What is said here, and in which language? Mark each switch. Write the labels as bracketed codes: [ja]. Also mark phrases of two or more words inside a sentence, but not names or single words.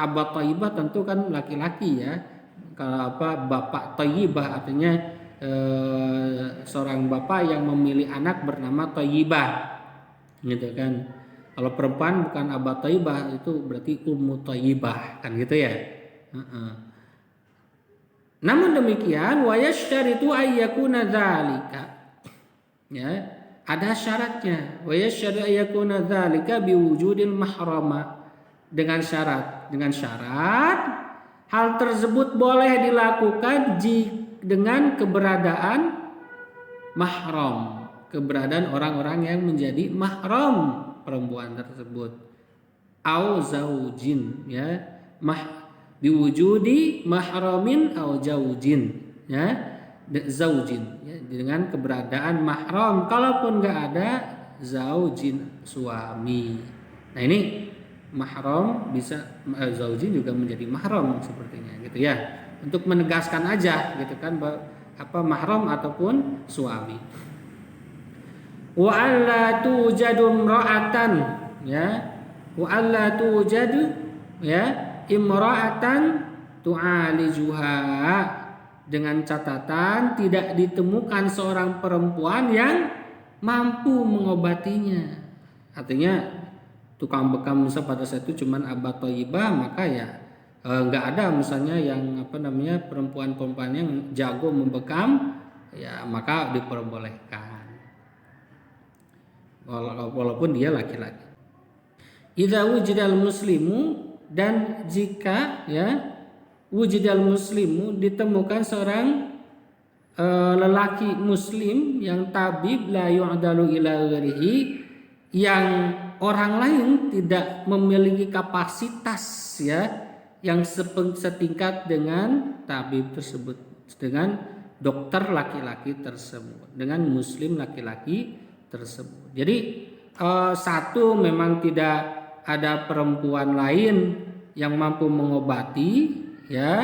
[id] Abad thayyibah tentu kan laki-laki ya. Kalau bapak thayyibah artinya seorang bapak yang memilih anak bernama thayyibah, gitu kan. Kalau perempuan bukan abad thayyibah itu berarti ummu thayyibah kan gitu ya. Namun demikian [ar] ويشترط أن يكون ذلك, [id] ya, ada syaratnya. [ar] ويشترط أن يكون ذلك بوجود المحرم, [id] dengan syarat hal tersebut boleh dilakukan dengan keberadaan mahram, keberadaan orang-orang yang menjadi mahram perempuan tersebut. [ar] أو زوج يا بوجود محرم أو زوج يا زوج يا, [id] dengan keberadaan mahram. Kalaupun nggak ada zaujin, suami. Nah ini mahram bisa, zaujin juga menjadi mahram sepertinya gitu ya. Untuk menegaskan aja gitu kan mahram ataupun suami. [ar] وألا توجد امرأة يا وألا توجد يا امرأة تعالجها, [id] dengan catatan tidak ditemukan seorang perempuan yang mampu mengobatinya. Artinya tukang bekam misal pada saat itu cuman abad thayyibah, maka ya nggak ada misalnya yang perempuan-perempuan yang jago membekam, ya maka diperbolehkan walaupun dia laki-laki. [ar] إذا وجد المسلم, [id] dan jika ya [ar] وجد المسلم [id] ditemukan seorang lelaki muslim yang tabib [ar] لا يعدل إلى غيره, [id] yang orang lain tidak memiliki kapasitas ya yang setingkat dengan tabib tersebut, dengan dokter laki-laki tersebut, dengan muslim laki-laki tersebut. Jadi satu, memang tidak ada perempuan lain yang mampu mengobati, ya.